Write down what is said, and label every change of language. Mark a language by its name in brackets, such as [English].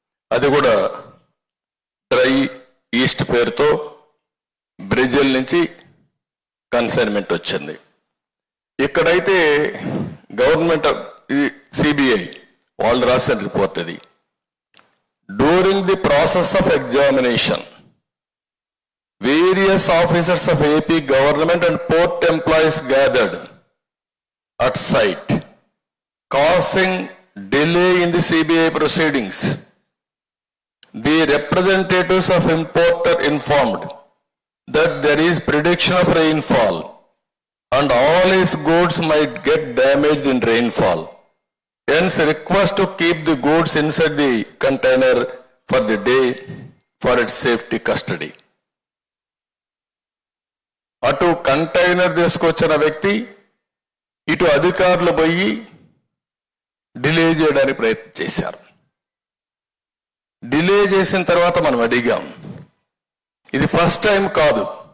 [Telugu] అది కూడా dry east పేరుతో బ్రెజిల్ నుంచి కన్సైన్మెంట్ వచ్చింది. ఇక్కడైతే గవర్నమెంట్ సిబిఐ వాళ్ళు రాసిన రిపోర్ట్ ఇది. [English] During the process of examination various officers of AP government and port employees gathered at site, causing delay in the CBI proceedings. The representatives of importer informed that there is prediction of rainfall and all his goods might get damaged in rainfall. Hence request to keep the goods inside the container for the day for its safety custody. [Telugu] అటు container తీసుకొచ్చిన వ్యక్తి ఇటు అధికారులు పోయి delay చేయడానికి ప్రయత్నం చేశారు. Delay చేసిన తర్వాత మనం అడిగాం, ఇది ఫస్ట్ టైం కాదు.